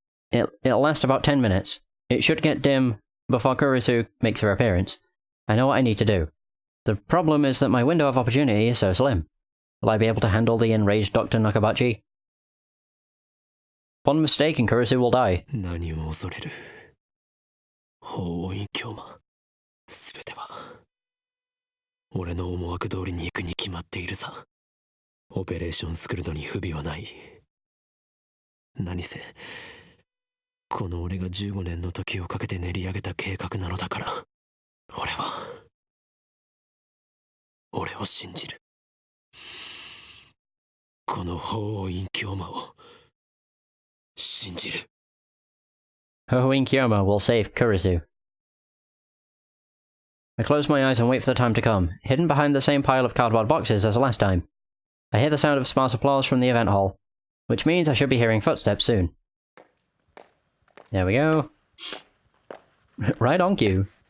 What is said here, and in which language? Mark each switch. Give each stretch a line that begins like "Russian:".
English: It'll last about 10 minutes. It should get dim before Kurisu makes her appearance. I know what I need to do. The problem is that my window of opportunity is so slim. Will I be able to handle the enraged Dr. Nakabachi? One mistake and Kurisu will die.
Japanese: 何を恐れる。法院教魔。すべては俺の思惑通りに行くに決まっているさ。オペレーションスクルドに不備はない。何せこの俺が15年の時をかけて練り上げた計画なのだから、俺を信じる。この法院教魔を信じる。
English: Hohoin Kyoma will save Kurisu. I close my eyes and wait for the time to come, hidden behind the same pile of cardboard boxes as last time. I hear the sound of sparse applause from the event hall, which means I should be hearing footsteps soon. There we go. Right on cue.